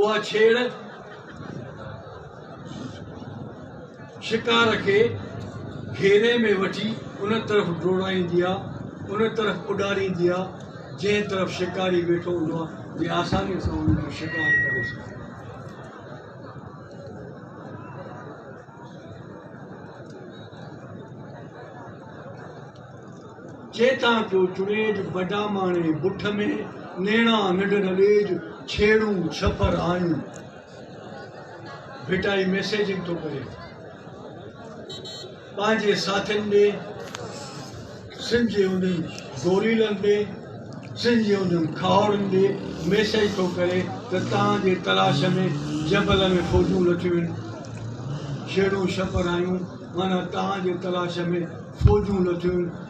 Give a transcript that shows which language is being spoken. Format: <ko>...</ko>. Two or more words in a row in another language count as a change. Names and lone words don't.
<sd>उहा छेड़ शिकार खे घेरे में वठी उन तरफ़ डोड़ाईंदी आहे, उन तरफ़ उॾारींदी आहे जंहिं तरफ़ शिकारी वेठो हूंदो आहे जे आसानीअ सां उनजो शिकार करे सघे। चेता क्यों चुड़ेज बड़ा माणे बुठ में नेणा निडर ॾेज छेड़ूं छपर आयूं। भिटाई मैसेजिंग थो करे पंहिंजे साथियुनि ॾे, सिंध जे उन्हनि गोरीलनि ॾे, सिंध जे उन्हनि खावड़नि ॾे मैसेज थो करे त तव्हांजे तलाश में जबल में फ़ौजूं लथियूं आहिनि, छेड़ूं छपर आयूं माना तव्हांजे तलाश में फ़ौजूं लथियूं आहिनि।</sd>